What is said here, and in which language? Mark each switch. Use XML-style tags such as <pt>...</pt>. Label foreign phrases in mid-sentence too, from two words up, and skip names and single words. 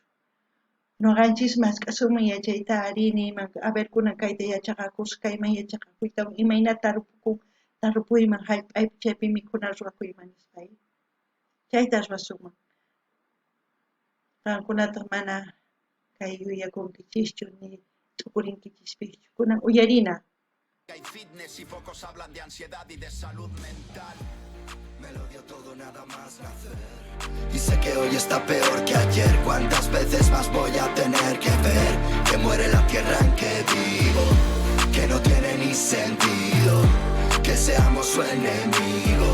<qu>Ñuqanchis mask'asunman yachayta arini,</qu> <es>a ver</es> <qu>kunan kayta yachaqakusqa, kayman yachaqakuytawan imaynata tarpuyman hallp'aypi chaypi mikhuna ruwakuyman nispa. Chayta ruwasunman. Qankunataq mana kay yuyakunkichischu ni t'ukurinkichispichu. Kunan uyarina.</qu> <es>Hay fitness y pocos hablan de ansiedad y de salud mental. Me lo dio todo nada más nacer y sé que hoy está peor que ayer. ¿Cuántas veces más voy a tener que ver que muere la tierra en que vivo? Que no tiene ni sentido que seamos su enemigo.</es>